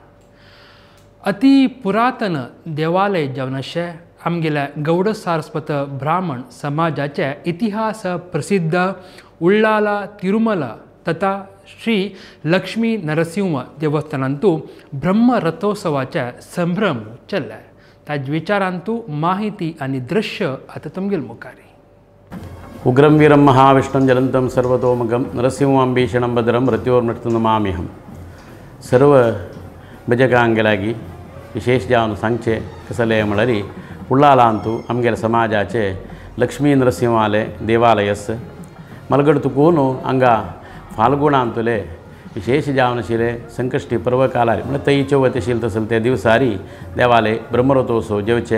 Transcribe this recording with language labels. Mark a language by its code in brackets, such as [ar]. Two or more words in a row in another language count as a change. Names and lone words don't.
[kok] अति पुरातन देवालय जावन अशें आमगेल्या गौड सारस्वत ब्राह्मण समाजाचे इतिहास प्रसिद्ध उल्लाला तिरुमला तथा श्री लक्ष्मी नरसिंह देवस्थानांतू ब्रह्म रथोत्सवाचे संभ्रम चल्ले. ताज विचारांतू माहिती आणि दृश्य आता तुमगेल मुखारी. [sa] उग्रं वीरं महाविष्णुं ज्वलन्तं सर्वतोमुखं नरसिंहं भीषणं भद्रं मृत्योर्मृत्युं नमाम्यहं. [kok] सर्व भजकांगेलागी विशेष जावन सांगचे कसले म्हणल्यार उल्लाला अंतू आमगेल्या समाजाचे लक्ष्मी नरसिंहालय देवालयस मलगड तुकून हांगा फाल्गुणांतले विशेष जावन आशिल्ले संकश्टी पर्व कालार म्हणजे तई चवथ आशिल्ली तसले ते दिवसारी देवालय ब्रह्मरथोत्सव जेवचे.